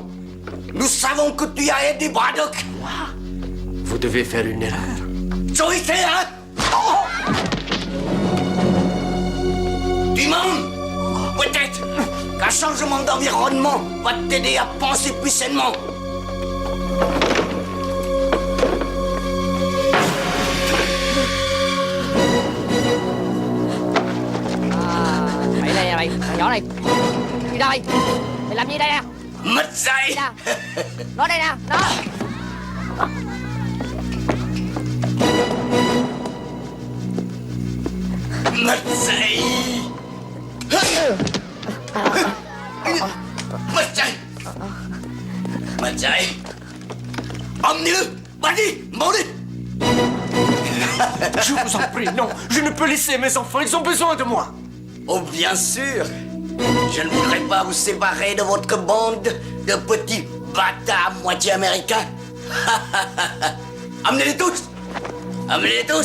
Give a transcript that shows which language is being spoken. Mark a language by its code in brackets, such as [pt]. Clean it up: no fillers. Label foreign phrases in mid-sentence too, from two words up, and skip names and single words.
[fr] Nous savons que tu as aidé Braddock! Moi? Vous devez faire une erreur. Joyce, hein? Oh! Tu mens! Peut-être qu'un changement d'environnement va t'aider à penser plus sainement. [vi] Mày đây nè mày, thằng nhỏ này. Đi đâu mày? Mày làm gì đây nè? Mất dạy! Nó đây nè, nó. Mất dạy! Mất dạy! Mất dạy! [fr] Emmenez-le. Vas-y, mordez. Je vous en prie, non. Je ne peux laisser mes enfants. Ils ont besoin de moi. Oh, bien sûr. Je ne voudrais pas vous séparer de votre bande de petits bâtards moitié américains. Amenez-les tous. Amenez-les tous.